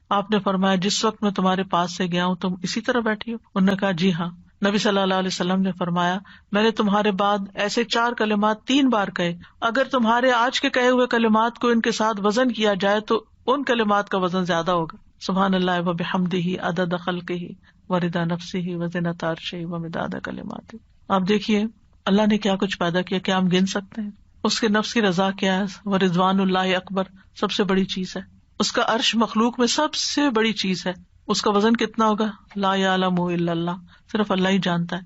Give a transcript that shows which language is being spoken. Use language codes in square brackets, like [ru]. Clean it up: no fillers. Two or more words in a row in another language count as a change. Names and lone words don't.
[ur] آپ نے فرمایا جس وقت میں تمہارے پاس سے گیا ہوں تم اسی طرح بیٹھی ہو؟ انہوں نے کہا جی ہاں. نبی [ar] صلی اللہ علیہ وسلم [ur] نے فرمایا میں نے تمہارے بعد ایسے 4 کلمات 3 بار کہے، اگر تمہارے آج کے کہے ہوئے کلمات کو ان کے ساتھ وزن کیا جائے تو ان کلمات کا وزن زیادہ ہوگا. [ar] سبحان اللہ و بحمدہ عدد خلقہ و رضا نفسہ و زنۃ عرشہ و مداد کلماتہ. [ur] آپ دیکھیے اللہ نے کیا کچھ پیدا کیا، کیا ہم گن سکتے ہیں؟ اس کے نفس کی رضا کیا ہے، [ar] و رضوان اللہ اکبر، [ur] سب سے بڑی چیز ہے. اس کا عرش مخلوق میں سب سے بڑی چیز ہے، اس کا وزن کتنا ہوگا [ar] لا یعلم الا اللہ، [ur] صرف اللہ ہی جانتا ہے.